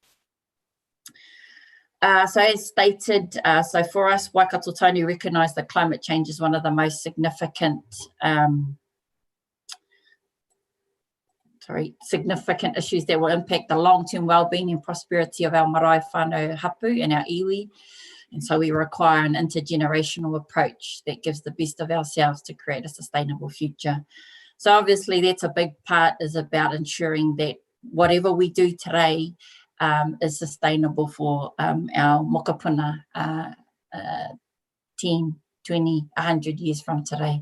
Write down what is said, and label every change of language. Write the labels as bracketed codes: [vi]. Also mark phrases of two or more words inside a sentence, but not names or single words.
[en] So as stated, so for us, Waikato Tainui recognise that climate change is one of the most significant issues that will impact the long-term well-being and prosperity of our [mi] marae whānau hapu [en] and our iwi. And so we require an intergenerational approach that gives the best of ourselves to create a sustainable future. So obviously that's a big part, is about ensuring that whatever we do today is sustainable for our mokopuna 10, 20, 100 years from today.